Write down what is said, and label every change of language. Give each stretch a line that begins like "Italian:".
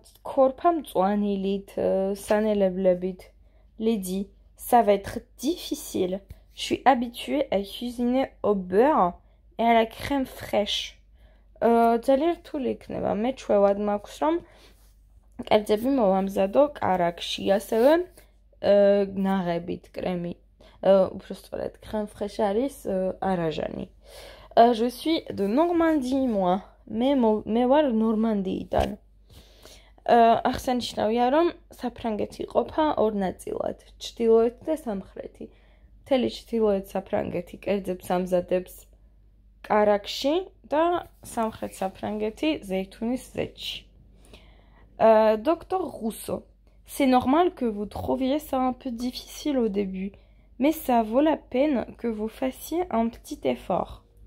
Georgian: ქორფა მწვანილით, სანელებლებით.
French: Lydie, ça va être difficile. Je suis habituée à cuisiner au beurre et à la crème fraîche.
Georgian: ძალიან რთული იქნება. მე ჩვევად მაქვს რომ კერძები მოვამზადო კარაქში, ასევე ნაღებით კრემი, უფრო სწორედ crème fraîche არის არაჟანი.
French: Je suis de Normandie moi.
Georgian: მე ვარ ნორმანდიიდან. აღსანიშნავია, რომ საფრანგეთი იყოფა ორ ნაწილად, ჩრდილოეთი და სამხრეთი. მთელი ჩრდილოეთ საფრანგეთი კერძებს ამზადებს კარაქში და სამხრეთ საფრანგეთი ზეითუნის ზეთში.
French: Docteur Rousseau, c'est normal que vous trouviez ça un peu difficile au début, mais ça vaut la peine que vous fassiez un petit effort.